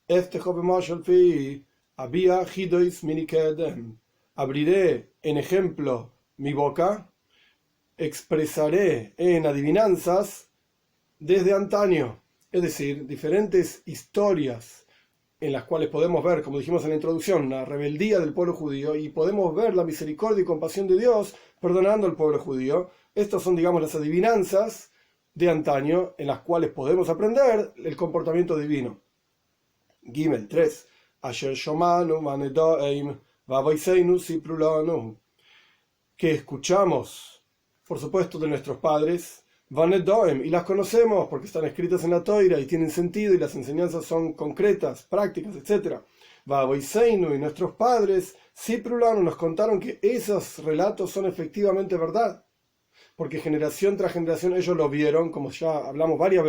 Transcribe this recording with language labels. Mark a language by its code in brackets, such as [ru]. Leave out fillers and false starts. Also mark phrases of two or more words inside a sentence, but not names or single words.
[es] Abriré en ejemplo mi boca, expresaré en adivinanzas desde antaño, es decir, diferentes historias en las cuales podemos ver, como dijimos en la introducción, la rebeldía del pueblo judío, y podemos ver la misericordia y compasión de Dios perdonando al pueblo judío. Estas son, digamos, las adivinanzas de antaño en las cuales podemos aprender el comportamiento divino. Gimel 3. [he] אשר שמענו ונדעם ואבותינו ספרו לנו, [es] que escuchamos, por supuesto, de nuestros padres, Vanedoem, y las conocemos porque están escritas en la Toira y tienen sentido y las enseñanzas son concretas, prácticas, etc. Vavoiseinu, y nuestros padres, Siprulanu, nos contaron que esos relatos son efectivamente verdad, porque generación tras generación ellos lo vieron, como ya hablamos varias